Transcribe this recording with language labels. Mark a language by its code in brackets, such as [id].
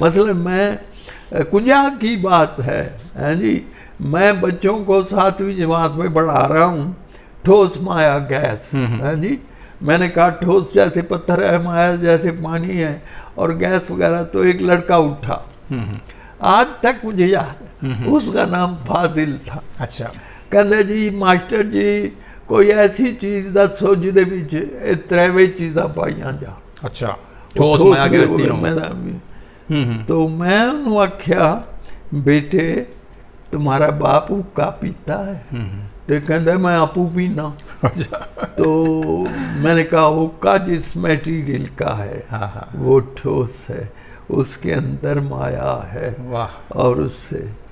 [ur] مثلا میں کنجا کی بات ہے جی، میں بچوں کو 7ویں جماعت میں پڑھا رہا ہوں، ٹھوس مایا گیس جی، میں نے کہا ٹھوس جیسے پتھر ہے، مایا جیسے پانی ہے، اور گیس وغیرہ، تو ایک لڑکا اٹھا، آج تک مجھے یاد ہے، اس کا نام فاضل تھا، اچھا، [pa] کہندے جی ماسٹر جی کوئی ایسی چیز دسو جدے وچ تریویں چیزاں پائیاں جا، [ur] اچھا، ٹھوس مایا گیس [pa] تینوں میں، تو میں انہوں آکھیا [ur] بیٹے تمہارا باپ حقہ پیتا ہے، [pa] تو کہندے میں آپو پینا، [ur] تو میں نے کہا حقہ جس میٹیریل کا ہے وہ ٹھوس ہے، اس کے اندر مایا ہے، اور اس سے